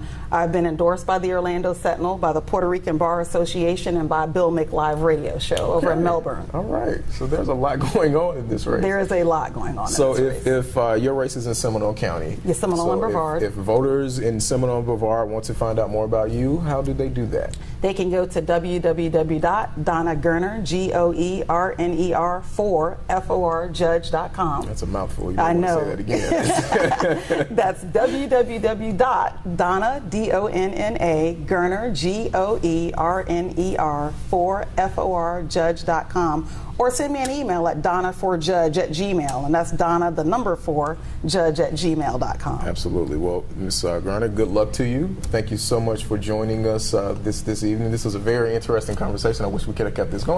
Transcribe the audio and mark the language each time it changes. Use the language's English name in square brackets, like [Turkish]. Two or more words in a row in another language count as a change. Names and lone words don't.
[English] I've been endorsed by the Orlando Sentinel, by the Puerto Rican Bar Association, and by Bill Mick Live Radio Show over in Melbourne. All right. So there's a lot going on in this race. There is a lot going on in this race. if your race is in Seminole County. Yes, Seminole and Brevard. If voters in Seminole and Brevard want to find out more about you, how do they do that? They can go to www.donnagerner, G-O-E-R-N-E-R 4 F-O-R Judge.com. That's a mouthful. You I don't know. want to say that again. That's www.donna, D-O-N-N-A, Gerner, G-O-E-R-N-E-R 4 F-O-R Judge.com. Or send me an email at donna4judge@gmail, and that's Donna, the number 4, judge@gmail.com. Absolutely. Well, Ms. Garner, good luck to you. Thank you so much for joining us this evening. This was a very interesting conversation. I wish we could have kept this going.